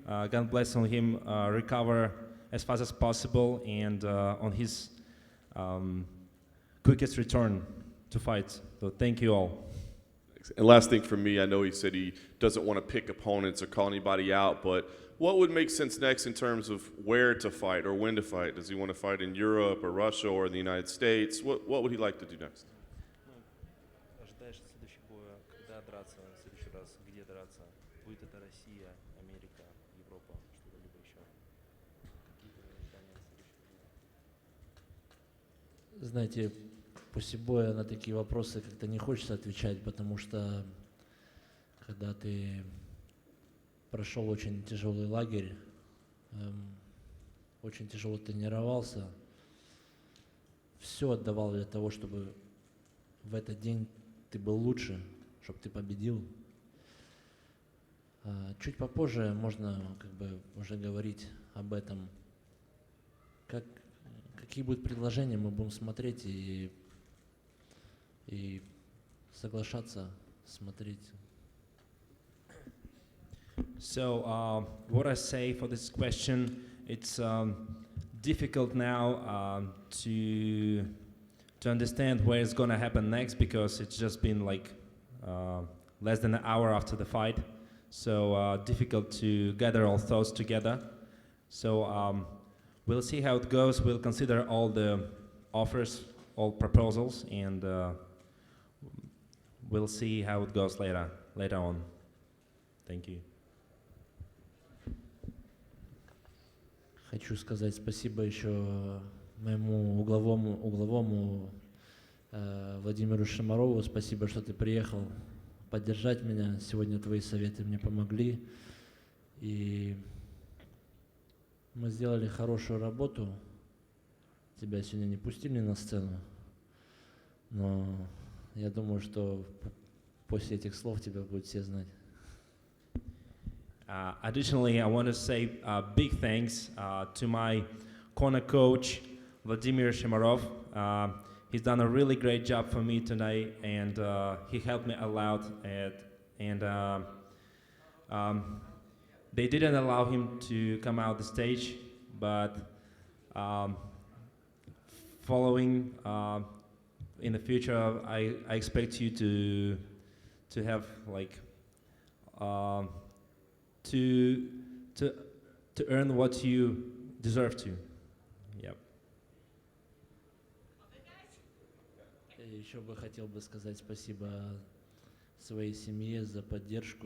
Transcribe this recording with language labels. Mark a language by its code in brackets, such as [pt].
[en] God bless on him recover as fast as possible, and on his quickest return to fight. So thank you all. And last thing for me, I know he said he doesn't want to pick opponents or call anybody out, but what would make sense next in terms of where to fight or when to fight? Does he want to fight in Europe or Russia or the United States? What would he like to do next? [ru] Ожидаешь следующий бой, когда драться в следующий раз, где драться? Будет это Россия, Америка, Европа, что-либо еще? Какие-то ожидания на следующий бой? Знаете, после боя на такие вопросы как-то не хочется отвечать, потому что когда ты прошел очень тяжелый лагерь, очень тяжело тренировался, все отдавал для того, чтобы в этот день ты был лучше, чтобы ты победил. Чуть попозже можно уже говорить об этом. Какие будут предложения, мы будем смотреть и соглашаться смотреть. [en] So what I say for this question, it's difficult now to understand where it's gonna happen next, because it's just been like less than an hour after the fight. So difficult to gather all thoughts together. So we'll see how it goes. We'll consider all the offers, all proposals, and we'll see how it goes later on. Thank you. [ru] Хочу сказать спасибо еще моему угловому Владимиру Шамарову. Спасибо, что ты приехал поддержать меня. Сегодня твои советы мне помогли. И мы сделали хорошую работу. Тебя сегодня не пустили на сцену. Но я думаю, что после этих слов тебя будут все знать. [en] Additionally, I want to say big thanks to my corner coach, Vladimir Shemarov. He's done a really great job for me tonight, and he helped me a lot. And they didn't allow him to come out the stage, but following in the future, I expect you to have like to earn what you deserve to. Yep. [ru] Еще бы хотел бы сказать спасибо своей семье за поддержку.